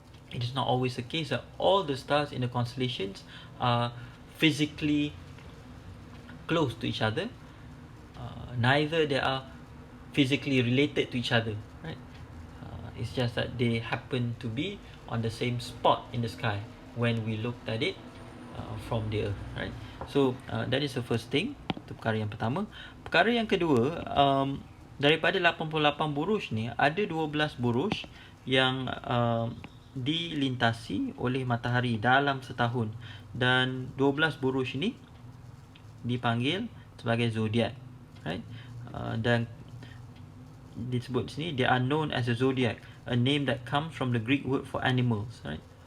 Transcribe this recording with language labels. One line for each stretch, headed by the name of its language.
English: It is not always the case that all the stars in the constellations are physically close to each other. Neither they are physically related to each other, right? It's just that they happen to be on the same spot in the sky when we looked at it from the earth, right? So that is the first thing.
Malay: Itu perkara yang pertama. Perkara yang kedua, daripada 88 buruj ni ada 12 buruj yang dilintasi oleh matahari dalam setahun, dan 12 buruj ini dipanggil sebagai zodiak, right? Dan disebut di sini
English: they are known as a zodiac, a name that comes from the Greek word for animals, right?